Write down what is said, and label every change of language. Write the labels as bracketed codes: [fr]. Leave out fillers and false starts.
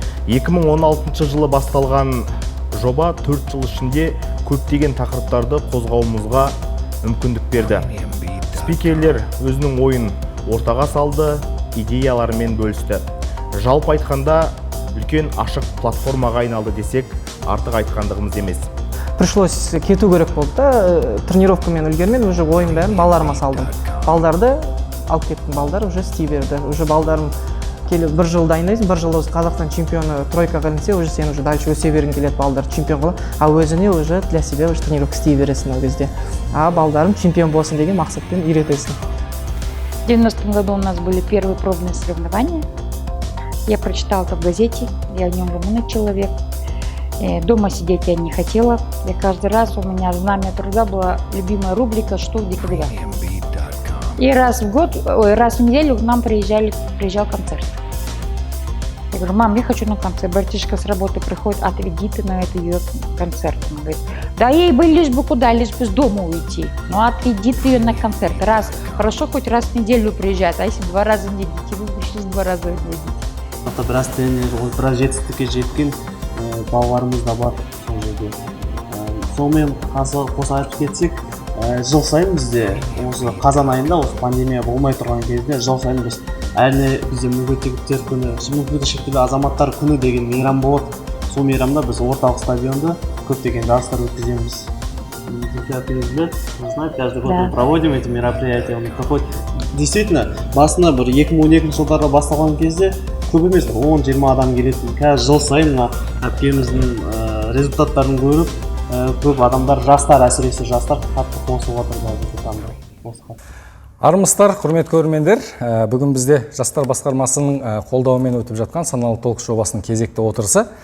[kk] 2016 жылы басталған жоба 4 жыл ішінде көптеген тақырыптарды қозғауымызға мүмкіндік берді. Спикерлер өзінің ойын ортаға салды, идеяларымен бөлісті. Жалпы айтқанда үлкен ашық платформаға айналды десек, артық айтқандығымыз емес. Пришлось кету керек болды да, тренировкамен үлгермен уже ойын бәрін балдарыма салдым. Балдарды алып кеттім, балдар уже істей берді. Уже балдарым келіп бір жыл дайындайсың, бір жыл осы Қазақстан чемпионы тройкаға ілінсе, уже сен уже дальше өсе бергің келеді, балдар чемпион қылып, а өзіне уже [ru] для себя уже [kk] тренировка істей бересің ол кезде. А балдарым чемпион болсын деген мақсатпен үйретесің. [ru] В 90-м году у нас были первые пробные соревнования. Я прочитала это в газете, я в нем умный человек. Дома сидеть я не хотела. И каждый раз у меня знамя труда была любимая рубрика «Что, где, когда». И раз в неделю к нам приезжал концерт. Я говорю: мам, я хочу на концерт. Братишка с работы приходит: отведи ты на это ее концерт. Он говорит: да ей бы лишь бы куда, лишь бы с дома уйти. Ну отведи ты ее на концерт. Хорошо, хоть раз в неделю приезжает, а если 2 раза в неделю, вы пришлось 2 раза отведить. [kk] Біраз тренер, біраз жетістікке жеткен балаларымыз да бар сол жерде. Сонымен қоса айтып кетсек, жыл сайын бізде осы қазан айында, осы пандемия болмай тұрған кезде, жыл сайын біз әлі бізде мүгедектер күні, мүмкіндігі шектеулі азаматтар күні деген мейрам болады. Сол мейрамда біз орталық стадионда көптеген жарыстар өткіземіз. [ru] Вы знаете, каждый год мы проводим эти мероприятия. [kk] Действительно, басында бір 2012 жылдарда басталған кезде көп емес, 10-20 адам келетін. Қазір жыл сайын әпкеміздің результаттарын көріп, көп адамдар, жастар, әсіресе жастар қатты қосылып жатыр. Армысыздар, құрметті көрермендер, бүгін бізде жастар басқармасының қолдауымен өтіп жатқан саналы Talks жобасының кезекті отырысы.